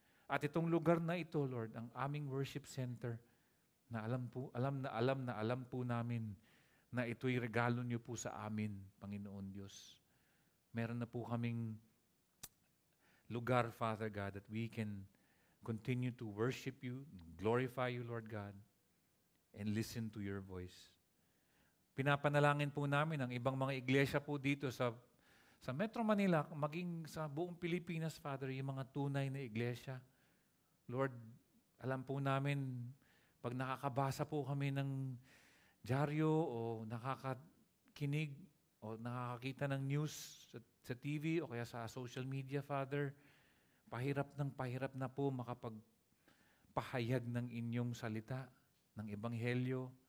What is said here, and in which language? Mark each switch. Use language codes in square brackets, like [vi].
[tl] At itong lugar na ito, Lord, ang aming worship center, na alam po namin na ito'y regalo niyo po sa amin, Panginoon Diyos. Meron na po kaming lugar, [en] Father God, that we can continue to worship you, glorify you, Lord God, and listen to your voice. [tl] Pinapanalangin po namin ang ibang mga iglesia po dito sa Metro Manila, maging sa buong Pilipinas, Father, yung mga tunay na iglesia. Lord, alam po namin, pag nakakabasa po kami ng dyaryo o nakakakinig o nakakakita ng news sa TV o kaya sa social media, Father, pahirap na po makapagpahayag ng inyong salita, ng ebanghelyo.